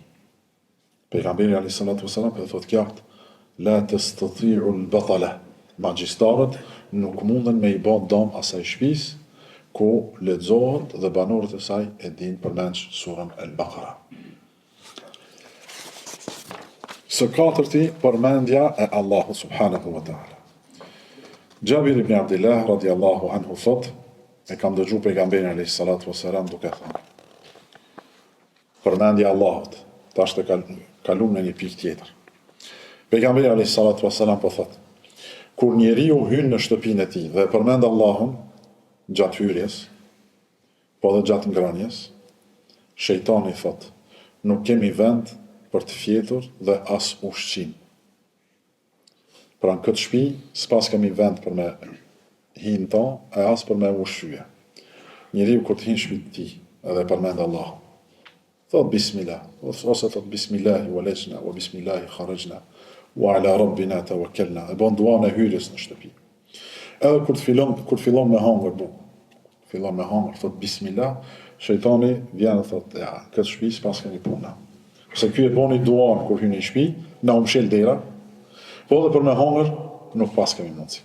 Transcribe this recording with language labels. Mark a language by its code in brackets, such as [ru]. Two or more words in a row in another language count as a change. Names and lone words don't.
[sq] Pejgamberi [ar] عليه الصلاة والسلام [sq] po thot kjakt, [ar] لا تستطيع البطلة. [sq] Magjistarët nuk munden me i bë dëm asaj shtëpisë ku lexohet dhe banorët e saj e dinë përmend surën Al-Baqara. Së katërti, përmendja e Allahut [ar] سبحانه وتعالى. [sq] Jabir ibn Abdullah [ar] رضي الله عنه [sq] thot, e kam dëgju pejgamberin [ar] عليه الصلاة والسلام [sq] duke thënë, përmendja e Allahut, tash të kalum në një pikë tjetër. Pejgamberi [ar] عليه الصلاة والسلام [sq] po thot, kur njeriu hyn në shtëpinë e tij dhe përmend Allahun gjatë hyrjes, po dhe gjatë ngrënies, shejtani thot, nuk kemi vend për të fjetur dhe as ushqim. Pra në këtë shtëpi, s'pas kemi vend për me hinë ta, e as për me ushqyje. Njeriu kur të hinë shtëpinë e tij edhe përmend Allahun, thot bismillah, ose thot [ar] بسم الله ولجنا وبسم الله خرجنا وعلى ربنا توكلنا, [sq] e bën duan e hyrjes në shtëpi. Edhe kur fillon me hangër, thot bismillah, shejtani vjen dhe thot, ja, këtë shtëpi s'pas kemi puna. Se ky e boni duan kur hyn në shtëpi, na umshel dera, po edhe për me hangër nuk pas kemi mundsi.